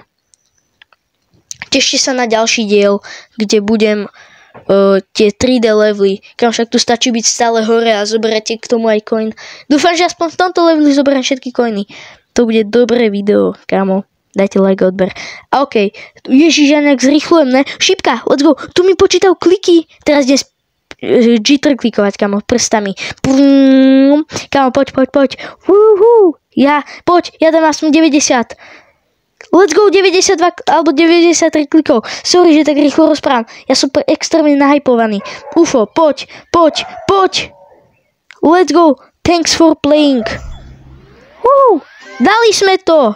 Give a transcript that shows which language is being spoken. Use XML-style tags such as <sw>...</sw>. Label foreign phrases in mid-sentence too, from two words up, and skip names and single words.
<sk>Tešte sa na ďalší diel, kde budem tie 3D levely. Kam však tu stačí byť stále hore a zoberete k tomu aj coin. Dúfam, že aspoň v tomto leveli zoberiem všetky coiny. To bude dobré video, kámo. Dajte like a odber. A OK. Ježiš, ja nejak zrýchlujem, ne? Šípka,</sk> <en>let's go.</en> <sk>Tu mi počítajú kliky. Teraz idem jitter klikovať, kámo, prstami. Kámo, poď. Ja dám aspoň 90.</sk> <en>Let's go,</en> <sk>92 alebo 93 klikov. Sorry, že tak rýchlo rozprávam. Ja som extrémne nahypovaný. UFO, poď.</sk> <en>Let's go. Thanks for playing.</en> <sk>Dali sme to.</sk>